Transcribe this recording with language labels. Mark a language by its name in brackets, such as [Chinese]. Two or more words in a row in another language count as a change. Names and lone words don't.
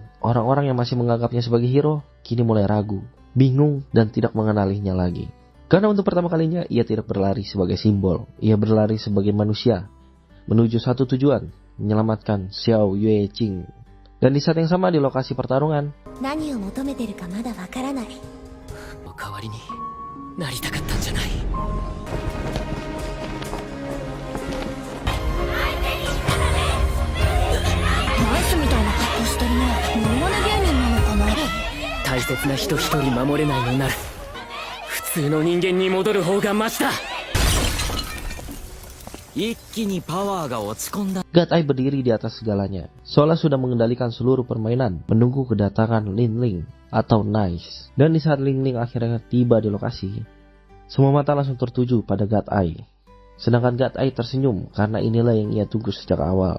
[Indonesian] Orang-orang yang masih menganggapnya sebagai hero, kini mulai ragu, bingung, dan tidak mengenalinya lagi. Karena untuk pertama kalinya ia tidak berlari sebagai simbol, ia berlari sebagai manusia menuju satu tujuan, menyelamatkan Xiao Yueqing. Dan di saat yang sama di lokasi pertarungan, [Japanese] 何を求めてるかまだわからない。代わりになりたかったんじゃない。ナイスみたいな格好してるね。モノマネ芸人なのかな。大切な人一人守れないのなら普通の人間に戻る方がマシだ。一気にパワーが落ち込んだ。 [Indonesian] God Eye berdiri di atas segalanya, seolah sudah mengendalikan seluruh permainan, menunggu kedatangan Lin Ling atau Nice. Dan di saat Lin Ling akhirnya tiba di lokasi, semua mata langsung tertuju pada God Eye. Sedangkan God Eye tersenyum karena inilah yang ia tunggu sejak awal.